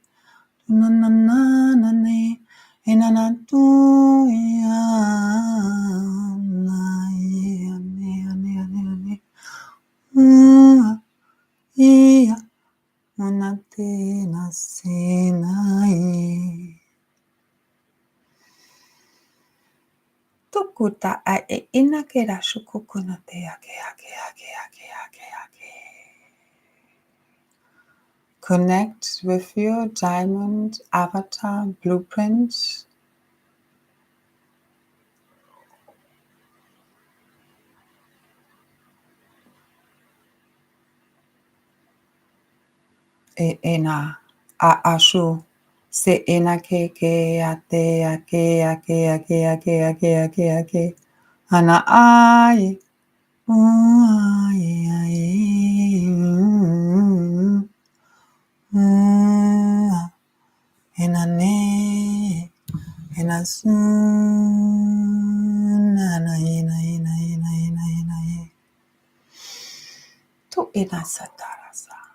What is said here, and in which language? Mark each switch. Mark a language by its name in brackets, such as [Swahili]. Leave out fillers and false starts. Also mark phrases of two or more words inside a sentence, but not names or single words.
[English] Na na na na ne, na na tu ya na ya ne ne ne ne, ia na te na se na e. Tukuta a e ina ke ra shukuku na te ake ake ake ake ake ake. Connect with your diamond avatar blueprint. E ena a ashu se ena ke ate ake ake ake ake ake ake ake ana ai ai ai ena ne ena su na na ena ena ena ena ena tu ena satarasa.